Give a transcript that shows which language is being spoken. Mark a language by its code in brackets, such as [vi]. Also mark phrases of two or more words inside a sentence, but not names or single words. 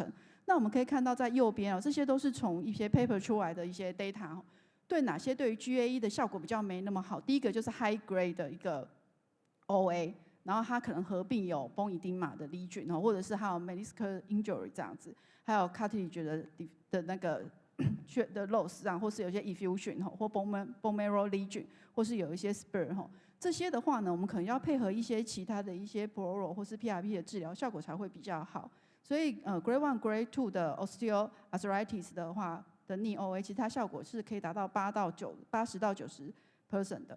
[zh] 那我们可以看到在右边哦，这些都是从一些 paper 出来的一些 data， 对哪些对于 GAE 的效果比较没那么好。第一个就是 [en] high grade [zh] 的一个 OA， 然后它可能合并有 [en] bone edema [zh] 的 lesion， 或者是还有 [en] meniscal injury [zh] 这样子，还有 cartilage 的那个的 loss 这样，或是有一些 effusion 或 [en] bone marrow lesion， [zh] 或是有一些 spur 这些的话呢，我们可能要配合一些其他的一些 Pro 或是 PRP 的治疗，效果才会比较好。所以 [en] Grade 1、Grade 2 [zh] 的 osteoarthritis 的话的 [en] knee OA， [zh] 其实它效果是可以达到80到90% 的。